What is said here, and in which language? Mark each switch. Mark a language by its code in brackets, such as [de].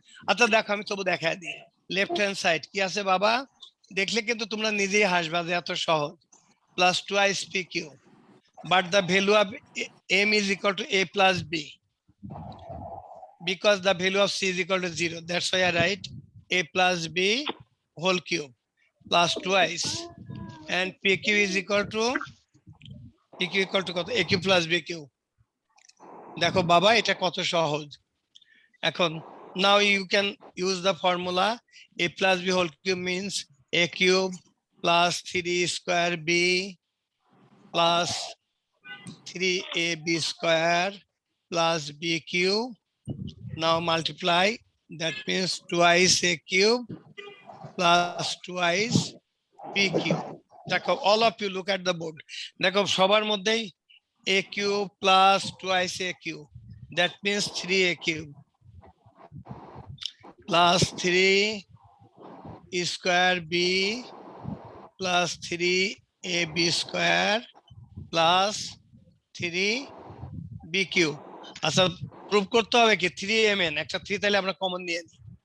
[bn] আচ্ছা দেখো আমি তবু দেখাই দিই, লেফট হ্যান্ড সাইড কি আছে বাবা, দেখলে কিন্তু তোমরা নিজেই হাসবা যে এত সহজ, [en] Plus 2i pq, but the value of m is equal to a plus b because the value of c is equal to 0. That's why I write a plus b whole cube plus 2i, and pq is equal to [bn] কত? [en] aq plus bq. [bn] দেখো বাবা এটা কত সহজ। [en] এখন now you can use the formula a plus b whole cube means a cube plus 3 square b plus 3ab square plus b cube. Now multiply, that means twice a cube plus twice b cube. দেখো all of you look at the board, [bn] দেখো সবার মধ্যেই [en] a cube plus twice a cube, that means 3a cube plus 3 square b plus 3ab square plus 3b cube. [bn] আচ্ছা prove করতে হবে কি 3mn, একটা 3 তাহলে আমরা কমন নিয়ে নিই।